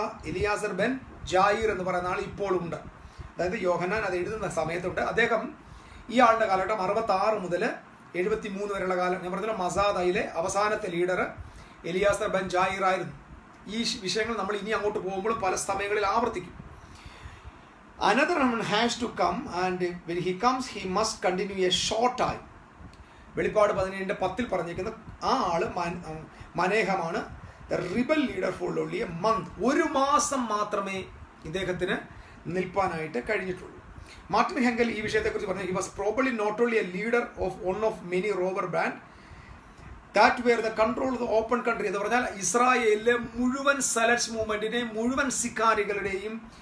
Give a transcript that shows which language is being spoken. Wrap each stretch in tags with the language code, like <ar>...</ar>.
<ml>Eleazar Ben ജായിർ എന്ന് പറയുന്ന ആൾ ഇപ്പോഴുണ്ട്. അതായത് യോഹന്നാൻ അത് എഴുതുന്ന സമയത്തുണ്ട്. അദ്ദേഹം ഈ ആളുടെ കാലഘട്ടം 66 മുതൽ 73 വരെയുള്ള കാലം. ഞാൻ പറഞ്ഞല്ലോ മസാദയിലെ അവസാനത്തെ ലീഡർ എലിയാസർ ബെൻ ജായിർ ആയിരുന്നു. ഈ വിഷയങ്ങൾ നമ്മൾ ഇനി അങ്ങോട്ട് പോകുമ്പോൾ പല സമയങ്ങളിൽ ആവർത്തിക്കും.</ml> <en>Another one has to come and when he comes he must continue a short time.</en> <ml>വെളിപ്പാട് 17:10 പറഞ്ഞിരിക്കുന്ന ആ ആള് മനേഹമാണ്.</ml> <en>The rebel leader for only a month.</en> <ml>1 മാസം മാത്രമേ ഇദ്ദേഹത്തിന് നിൽപ്പാനായിട്ട് കഴിഞ്ഞിട്ടുള്ളൂ. മാർട്ടിൻ ഹെങ്കൽ ഈ വിഷയത്തെക്കുറിച്ച് പറഞ്ഞു.</ml> <en>He was probably not only a leader of one of many robber band that were the control of the open country.</en> <ml>എന്ന് പറഞ്ഞാൽ ഇസ്രായേലിലെ മുഴുവൻ സലറ്റ്സ് മൂവ്മെന്റിനെയും മുഴുവൻ സിക്കാരികളുടെയും</ml>